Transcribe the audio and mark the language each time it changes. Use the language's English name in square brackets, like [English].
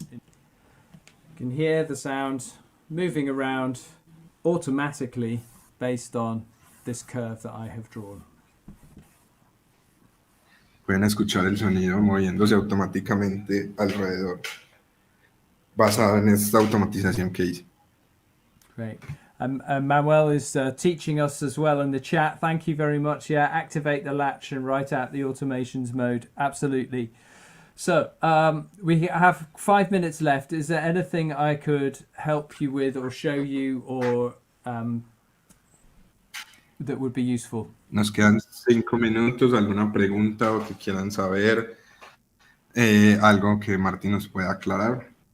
[English] You can hear the sound moving around automatically based on this curve that I have drawn. [Spanish] Pueden escuchar el sonido moviéndose automáticamente alrededor, basado en esta automatización que hice. [English] Great. Manuel is teaching us as well in the chat. Thank you very much. Yeah, activate the latch and write out the automations mode. Absolutely. So we have 5 minutes left. Is there anything I could help you with or show you or that would be useful? [Spanish] Nos quedan 5 minutos. ¿Alguna pregunta o que quieran saber? Algo que Martín nos pueda aclarar.